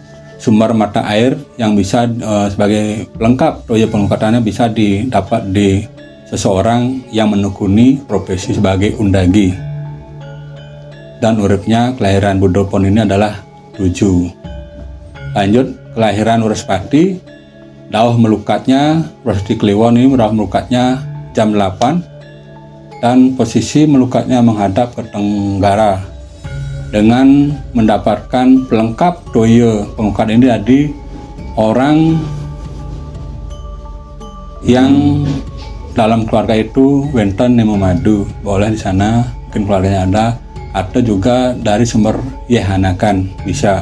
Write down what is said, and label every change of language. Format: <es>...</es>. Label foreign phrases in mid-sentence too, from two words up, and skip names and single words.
<id>Sumber mata air yang bisa sebagai pelengkap toyo pengelukatannya bisa didapat di seseorang yang menekuni profesi sebagai undagi. Dan uripnya kelahiran Buddha Pon ini adalah 7. Lanjut kelahiran Waraspati, dauh melukatnya Waraspati Kliwon ini dauh melukatnya jam 8 dan posisi melukatnya menghadap ke tenggara. dengan mendapatkan pelengkap toya penglukatan ini dari orang yang dalam keluarga itu</id> <ban>wenten nemu madu,</ban> <id>boleh di sana mungkin keluarganya ada, atau juga dari sumber Yehanakan bisa.</id>